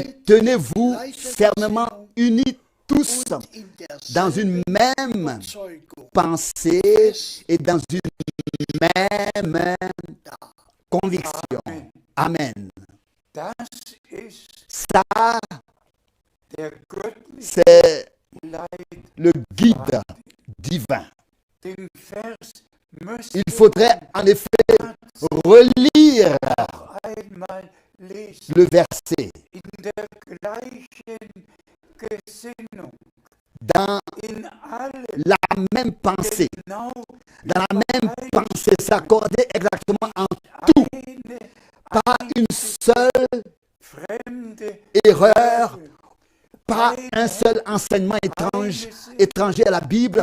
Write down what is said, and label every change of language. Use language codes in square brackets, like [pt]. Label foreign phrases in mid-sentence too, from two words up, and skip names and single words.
[de] steht [fr] tenez-vous fermement unis tous [de] in [fr] dans une même [de] Überzeugung [fr] pensée et dans une même conviction. Amen. [de] Das ist [fr] Ça, [de] der göttliche [fr] c'est [de] Leid. [fr] le guide divin. [de] Den Vers müsst [fr] Il [de] ihr [fr] faudrait en effet relire [de] einmal lesen. [fr] le verset [de] In der gleichen Gesinnung, [fr] dans [de] in alle [fr] la même pensée, [de] genau [fr] dans la même pensée, s'accorder exactement en [de] eine [fr] pas une seule [de] fremde [fr] erreur, pas un seul enseignement étranger à la Bible,